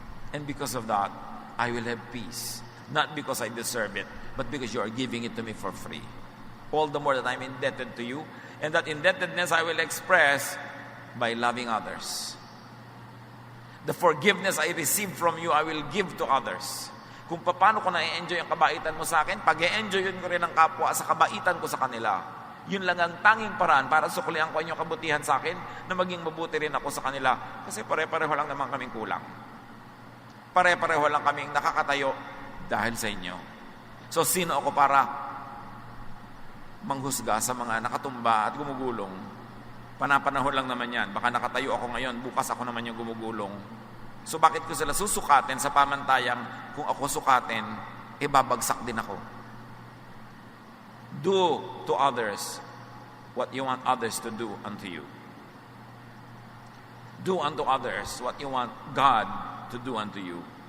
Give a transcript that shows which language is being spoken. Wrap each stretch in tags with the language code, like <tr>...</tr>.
<en>And because of that, I will have peace. Not because I deserve it, but because you are giving it to me for free. All the more that I'm indebted to you. And that indebtedness I will express by loving others. The forgiveness I receive from you, I will give to others.</en> <tl>Kung paano ko na-enjoy ang kabaitan mo sa akin, pag-e-enjoyin ko rin ang kapwa sa kabaitan ko sa kanila. Yun lang ang tanging paraan para suklian ko ang inyong kabutihan sa akin na maging mabuti rin ako sa kanila. Kasi pare-pareho lang naman kaming kulang. Pare-pareho lang kaming nakakatayo dahil sa inyo. So, sino ako para manghusga sa mga nakatumba at gumugulong? Panapanahon lang naman yan. Baka nakatayo ako ngayon, bukas ako naman yung gumugulong. So bakit ko sila susukatin sa pamantayang kung ako sukatin, babagsak din ako.</tl> <en>Do to others what you want others to do unto you. Do unto others what you want God to do unto you.</en>